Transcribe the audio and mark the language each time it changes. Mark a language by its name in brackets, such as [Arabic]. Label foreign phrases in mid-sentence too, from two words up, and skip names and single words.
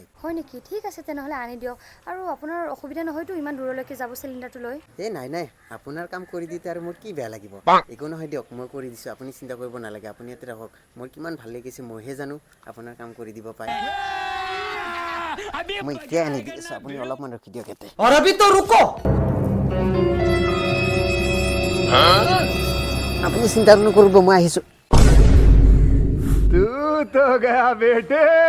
[Assamese] হয় নেকি ঠিক আছে তেনেহলে আনি দিয়ক আৰু আপোনাৰ অসুবিধা নহয়তো ইমান দূৰলৈকে যাব সিলিন্ডাৰটো লৈ নাই আপোনাৰ কাম কৰি দিতে আৰু মোৰ কি বেয়া লাগিব একো নহয় দিয়ক মই কৰি দিছো আপুনি চিন্তা কৰিব নালাগে আপুনি ইয়াতে ৰাখক মোৰ কিমান ভাল লাগিছে মইহে জানো আপোনাৰ কাম কৰি দিব পাৰে মই এতিয়া আনি দিছো আপুনি অলপমান ৰখি দিয়ক ইয়াতে [Hindi] और अभी तो रुको [Assamese] আপুনি চিন্তা নকৰিব মই আহিছো [Hindi] तू तो गया बेटे